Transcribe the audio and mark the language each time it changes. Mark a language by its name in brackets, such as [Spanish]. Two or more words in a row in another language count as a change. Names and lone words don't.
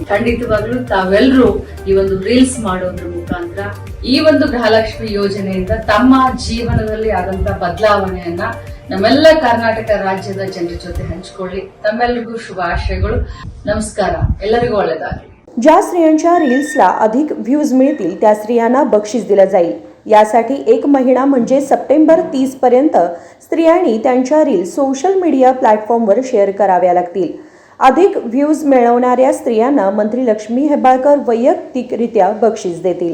[Kannada] ಖಂಡಿತವಾಗ್ಲೂ ತಾವೆಲ್ಲರೂ ಈ ಒಂದು ರೀಲ್ಸ್ ಮಾಡೋದ್ರ ಮುಖಾಂತರ ಈ ಒಂದು ಗೃಹಲಕ್ಷ್ಮಿ ಯೋಜನೆಯಿಂದ ತಮ್ಮ ಜೀವನದಲ್ಲಿ ಆದಂತ ಬದಲಾವಣೆಯನ್ನ ನಮ್ಮೆಲ್ಲ ಕರ್ನಾಟಕ ರಾಜ್ಯದ ಜನರ ಜೊತೆ ಹಂಚಿಕೊಳ್ಳಿ. तम्मेल्लरिಗೂ ಶುಭಾಶಯಗಳು. नमस्कार, ಎಲ್ಲರಿಗೂ ಒಳ್ಳೆಯದಾಗಲಿ. [Marathi] ज्या स्त्रियांच्या रील्सला अधिक व्ह्यूज मिळतील त्या स्त्रियांना बक्षीस दिलं जाईल. यासाठी 1 महिना म्हणजे सप्टेंबर 30 पर्यंत स्त्रियांनी त्यांच्या रील्स सोशल मीडिया प्लॅटफॉर्मवर शेअर कराव्या लागतील. अधिक व्ह्यूज मिळवणाऱ्या स्त्रियांना मंत्री लक्ष्मी हेब्बाळकर वैयक्तिकरित्या बक्षीस देतील.